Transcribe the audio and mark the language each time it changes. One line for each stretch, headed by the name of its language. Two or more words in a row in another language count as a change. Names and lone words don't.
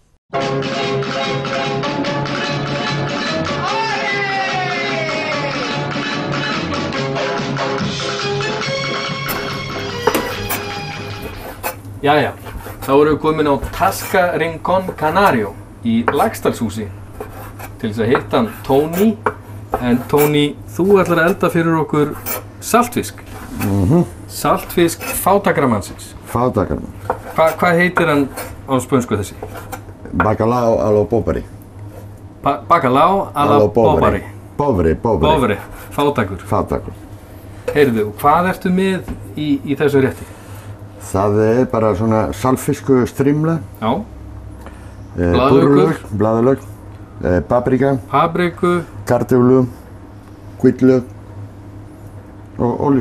Icelandic: Jæja, þá erum við komin á Tasca Rincón Canario í Laxdalshúsi til þess að hitta Tony. En Tony, þú ætlar að elda fyrir okkur saltfisk. Saltfisk fátækramannsins. Fátækramann. Hvað heitir hann á spönsku þessi?
Spanish: Bacalao a lo pobre. Bacalao a la pobre. Pobre.
Icelandic: Fátækur. Fátækur. Heyrðu, hvað ertu með í þessu rétti? Það bara svona saltfisku strimla. Já. Blaðlauk, paprika. Papriku. Kartöflu, hvítlauk og olíu.